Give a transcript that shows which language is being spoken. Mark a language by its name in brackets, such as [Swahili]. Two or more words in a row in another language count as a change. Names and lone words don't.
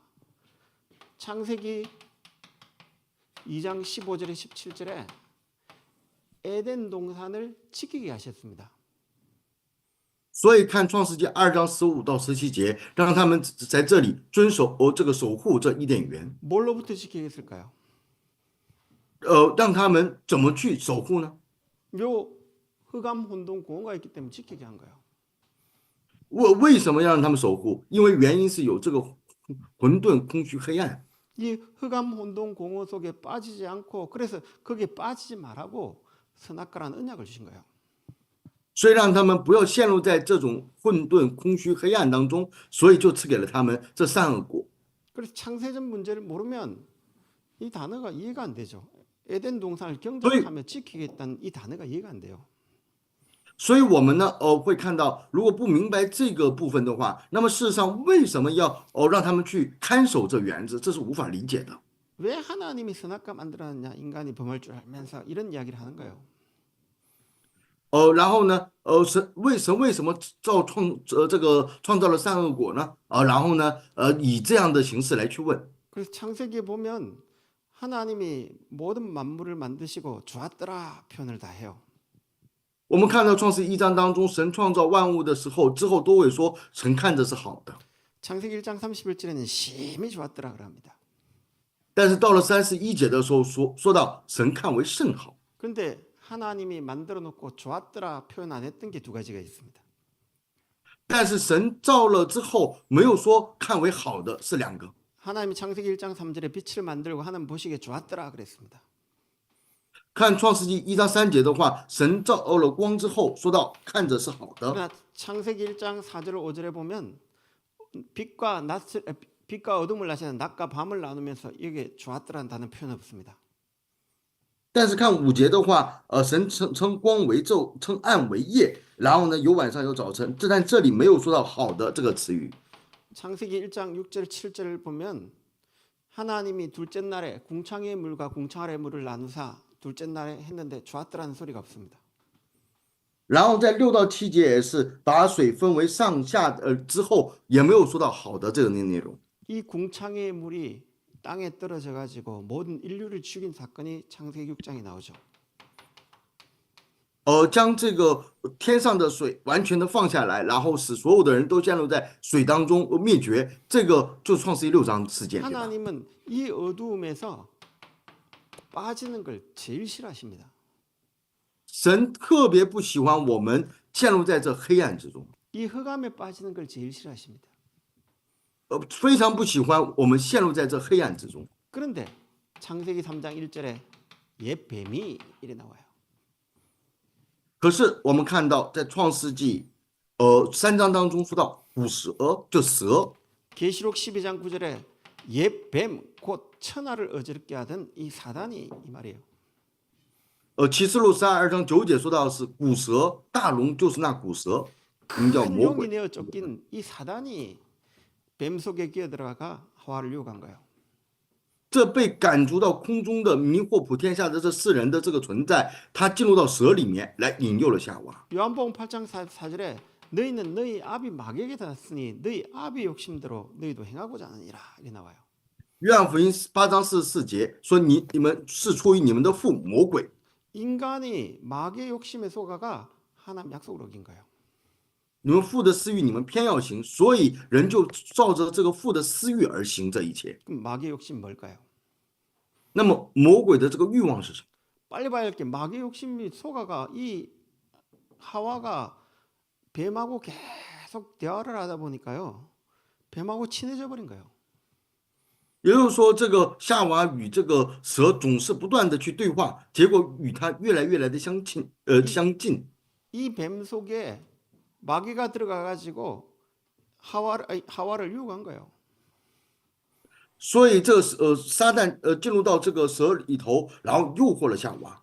[Korean] 창세기 2장 15절에 17절에 에덴 동산을 지키게 하셨습니다. [Chinese] 所以看创世纪2章15到17节，让他们在这里遵守这个守护这伊甸园。 [Korean] 뭘로부터 지키게 했을까요? [Chinese] 让他们怎么去守护呢？ [Korean] 요 흑암 혼돈 공허가 있기 때문에 지키게 한 거예요. [Chinese] 为什么要让他们守护？因为原因是有这个混沌、空虚、黑暗。 [Korean] 이 흑암 혼돈 공허 속에 빠지지 않고 그래서 거기에 빠지지 말라고 선악과라는 언약을 주신 거예요. [Chinese] 所以让他们不要陷入在这种混沌、空虚、黑暗当中，所以就赐给了他们这善恶果。 [Korean] 그래서 창세전 문제를 모르면 이 단어가 이해가 안 되죠. 에덴 동산을 경작하며 지키겠다는 이 단어가 이해가 안 돼요. [Chinese] 所以我们呢，会看到，如果不明白这个部分的话，那么事实上为什么要让他们去看守这园子，这是无法理解的。 [Korean] 왜 하나님이 선악과 만들었느냐? 인간이 범할 줄 알면서 이런 이야기를 하는 거예요. [Chinese] 然后呢，神为什么创造了善恶果呢？然后呢，以这样的形式来去问。 [Korean] 그래서 창세기에 보면 하나님이 모든 만물을 만드시고 좋았더라 표현을 다 해요. [Chinese] 我们看到创世1章当中，神创造万物的时候，之后都会说神看着是好的。 [Korean] 창세기 1장 31절에는 심히 좋았더라 그럽니다. [Chinese] 但是到了31节的时候，说到神看为甚好。 [Korean] 그런데 하나님이 만들어 놓고 좋았더라 표현 안 했던 게 두 가지가 있습니다. [Chinese] 但是神造了之后，没有说看为好的是两个。 [Korean] 하나님이 창세기 1장 3절에 빛을 만들고 하나님 보시기에 좋았더라 그랬습니다. [Chinese] 看创世纪1章3节的话，神造了光之后，说到看着是好的。 [Korean] 그러나 창세기 1장 4절 5절에 보면 빛과 어둠을 나시는 낮과 밤을 나누면서 이게 좋았더라는 단어 표현 없습니다. [Chinese] 但是看5节的话，神称光为昼，称暗为夜，然后呢有晚上有早晨，但这里没有说到好的这个词语。 [Korean] 창세기 1장 6절 7절을 보면 하나님이 둘째 날에 궁창의 물과 궁창 아래 물을 나누사 둘째 날에 했는데 좋았더라는 소리가 없습니다. [Chinese] 然后在6到7节也是把水分为上下，之后也没有说到好的这个内容。 [Korean] 이 궁창의 물이 땅에 떨어져 가지고 모든 인류를 죽인 사건이 창세기 6장에 나오죠. [Chinese] 将这个天上的水完全的放下来，然后使所有的人都陷入在水当中灭绝，这个就是创世纪6章事件，对吧？ [Korean] 하나님은 이 어두움에서 빠지는 걸 제일 싫어하십니다. [Chinese] 神特别不喜欢我们陷入在这黑暗之中， [Korean] 이 흑암에 빠지는 걸 제일 싫어하십니다. [Chinese] 非常不喜欢我们陷入在这黑暗之中。 [Korean] 그런데 창세기 3장 1절에 옛 뱀이 이래 나와요. [Chinese] 可是我们看到在创世纪3章当中说到古蛇，就蛇。 [Korean] 계시록 12장 9절에 옛 뱀 곧 천하를 어지럽게 하던 이 사단이 이 말이에요. [Chinese] 启示录32章9节说到的是古蛇，大龙就是那古蛇。我们叫 [Korean] 큰 [Chinese] 魔 [Korean] 용이 [Chinese] 鬼。 [Korean] 내어 쫓긴 이 사단이 뱀 속에 끼어들어가 하와를 유혹한 거예요. [Chinese] 这被赶逐到空中的迷惑普天下的这世人的这个存在，他进入到蛇里面来引诱了夏娃。 [Korean] 요한복음 8장 4절에 너희는 너희 아비 마귀에게 닿았으니 너희 아비 욕심대로 너희도 행하고자 하느니라 이렇게 나와요. [Chinese] 约翰福音8章44节说你们是出于你们的父魔鬼。 [Korean] 인간이 마귀의 욕심에 속아가 하나님 약속을 어긴 거예요. [Chinese] 你们父的私欲，你们偏要行，所以人就照着这个父的私欲而行这一切。 [Korean] 그럼 마귀의 욕심 뭘까요? [Chinese] 那么魔鬼的这个欲望是什么？ [Korean] 빨리 봐야 할 게 마귀의 욕심이 속아가 이 하와가 뱀하고 계속 대화를 하다 보니까요. 뱀하고 친해져 버린 거예요. [Chinese] 也就是说，这个夏娃与这个蛇总是不断的去对话，结果与他越来的相近，相近。 [Korean] 이 뱀 속에 마귀가 들어가 가지고 하와를 유혹한 거예요. [Chinese] 所以这个撒旦进入到这个蛇里头，然后诱惑了夏娃。